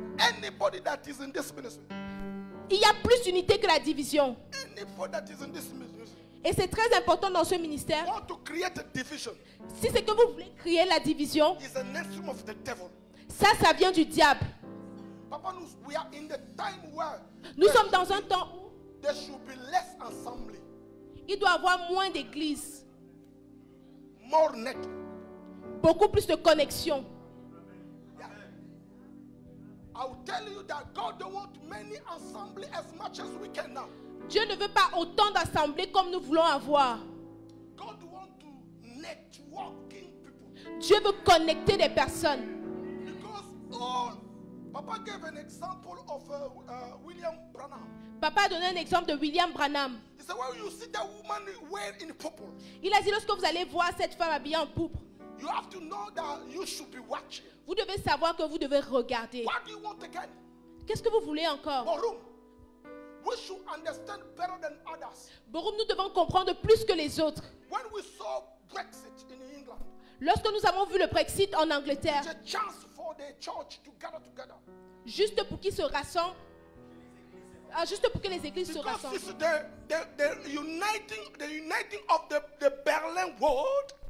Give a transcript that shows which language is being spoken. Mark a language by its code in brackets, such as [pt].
[en] Anybody that is in this ministry, [fr] Il y a plus d'unité que la division. [en] anybody that is in this ministry, [fr] Et c'est très important dans ce ministère. [en] want to create a division [fr] Si c'est que vous voulez créer la division, [en] is an instrument of the devil. [fr] ça vient du diable. [en] Papa, we are in the time where [fr] Nous sommes dans un temps où [en] there should be less assembly, [fr] il doit y avoir moins d'églises, [en] more network. [fr] beaucoup plus de connexions. [en] Yeah. I will tell you that God don't want many assembly as much as we can now. [fr] Dieu ne veut pas autant d'assemblées comme nous voulons avoir. [en] God want to networking people. [fr] Dieu veut connecter des personnes. [en] Because all, Papa gave an example of William Branham. [fr] Papa a donné un exemple de William Branham. [en] He said, when you see that woman wearing in purple, [fr] Il a dit, lorsque vous allez voir cette femme habillée en pourpre, [en] you have to know that you should be watching. [fr] vous devez savoir que vous devez regarder. [en] What do you want again? [fr] Qu'est-ce que vous voulez encore? [en] Borum, we should understand better than others. [fr] Borum, nous devons comprendre plus que les autres. [en] When we saw Brexit in England, [fr] Lorsque nous avons vu le Brexit en Angleterre, [en] it's a chance for the church to gather together. [fr] juste pour qu'ils se rassemblent, juste pour que les églises se [en] Because [fr] rassemblent. [en] it's the uniting of the Berlin world.